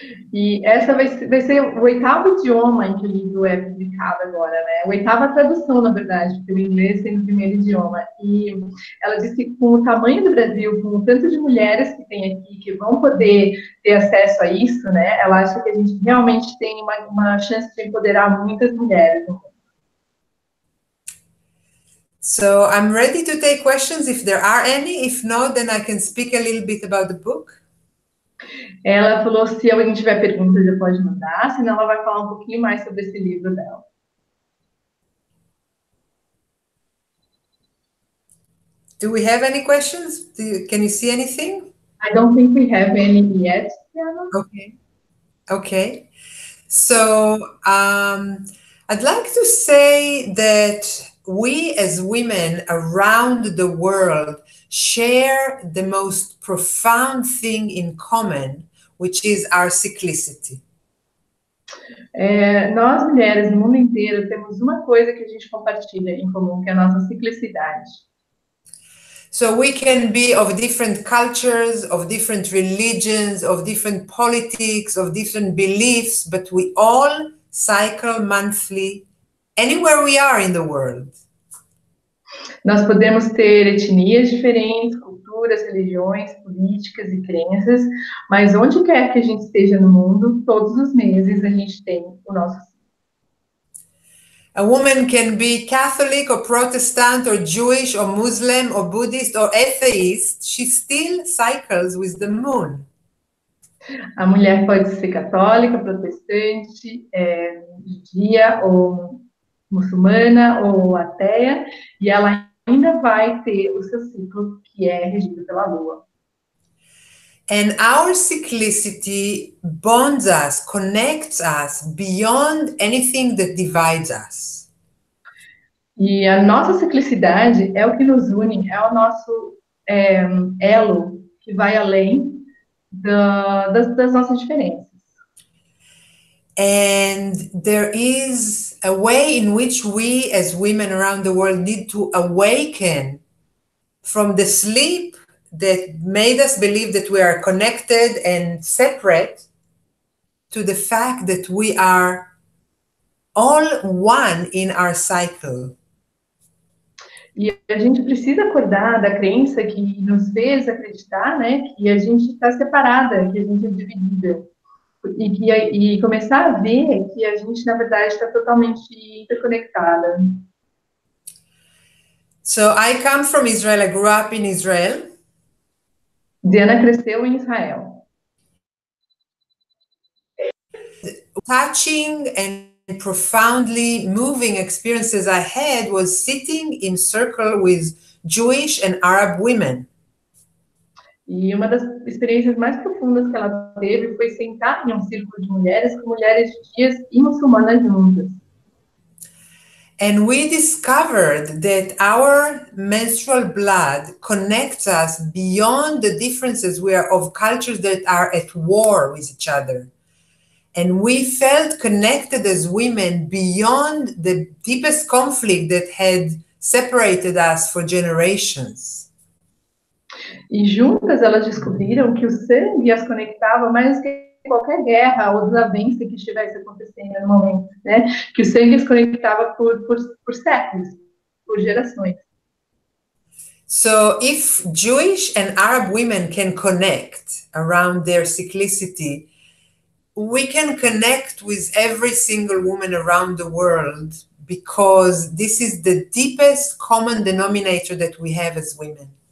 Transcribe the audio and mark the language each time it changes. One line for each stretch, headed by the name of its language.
Portuguese: E essa vai ser o 8º idioma em que o livro é publicado agora, né? A 8ª tradução, na verdade, porque o inglês tem o primeiro idioma. E ela disse que com o tamanho do Brasil, com o tanto de mulheres que tem aqui, que vão poder ter acesso a isso, né? Ela acha que a gente realmente tem uma chance de empoderar muitas mulheres.
English: So I'm ready to take questions if there are any. If not, then I can speak a little bit about the book.
Portuguese: Ela falou se alguém tiver perguntas, já pode mandar, senão ela vai falar um pouquinho mais sobre esse livro dela.
English: Do we have any questions? Can you see anything? I don't think we have any yet, DeAnna. Okay. Okay. So I'd like to say that we as women around the world share the most profound thing in common, which is our cyclicity.
Portuguese: Nós, mulheres, no mundo inteiro, temos uma coisa que a gente compartilha em comum, que é a nossa ciclicidade.
English: So we can be of different cultures, of different religions, of different politics, of different beliefs, but we all cycle monthly anywhere we are in the world.
Portuguese: Nós podemos ter etnias diferentes, culturas, religiões, políticas e crenças, mas onde quer que a gente esteja no mundo, todos os meses a gente tem o nosso.
English: A woman can be Catholic or Protestant or Jewish or Muslim or Buddhist or atheist. She still cycles with the moon.
Portuguese: A mulher pode ser católica, protestante, judia ou muçulmana ou ateia, e ela ainda vai ter o seu ciclo que é regido pela lua.
English: And our cyclicity bonds us, connects us beyond anything that divides us.
Portuguese: E a nossa ciclicidade é o que nos une, é o nosso elo que vai além das nossas diferenças.
English: And there is a way in which we as women around the world need to awaken from the sleep that made us believe that we are connected and separate to the fact that we are all one in our cycle.
Portuguese: E a gente precisa acordar da crença que nos fez acreditar, né, que a gente está separada, que a gente é dividida. E começar a ver que a gente, na verdade, está totalmente interconectada.
English: So I come from Israel. I grew up in Israel.
Portuguese: DeAnna cresceu em Israel.
English: Touching and profoundly moving experiences I had was sitting in circle with Jewish and Arab women.
Portuguese: E uma das experiências mais profundas que ela teve foi sentar em um círculo de mulheres com mulheres judias e muçulmanas juntas.
English: And we discovered that our menstrual blood connects us beyond the differences we are of cultures that are at war with each other. And we felt connected as women beyond the deepest conflict that had separated us for generations.
Portuguese: E juntas elas descobriram que o sangue as conectava mais que qualquer guerra ou desavença que estivesse acontecendo no momento, né? Que o sangue as conectava por séculos, por gerações.
English: So if Jewish and Arab women can connect around their cyclicity, we can connect with every single woman around the world because this is the deepest common denominator that we have as women.